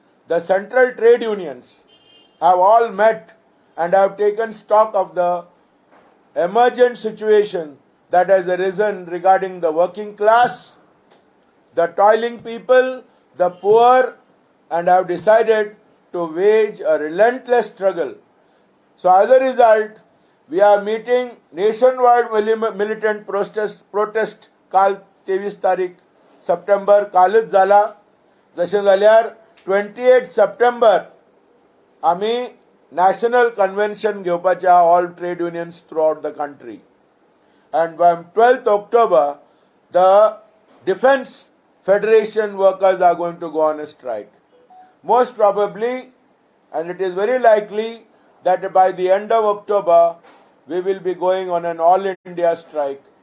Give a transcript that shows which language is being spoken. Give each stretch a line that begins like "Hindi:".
English: The central trade unions have all met and have taken stock of the emergent situation that has arisen regarding the working class, the toiling people, the poor, and have decided to wage a relentless struggle. So as a result, we are meeting nationwide militant protest
Konkani: काल 23 तारीख सप्टेंबर कालच जाला. जशें जाल्यार 28 सप्टेंबर आमी national convention घेवपाचें आहा
English: All trade unions throughout the country. And by 12th October, the Defense Federation workers are going to go on a strike. Most probably, and it is very likely that by the end of October, we will be going on an all India strike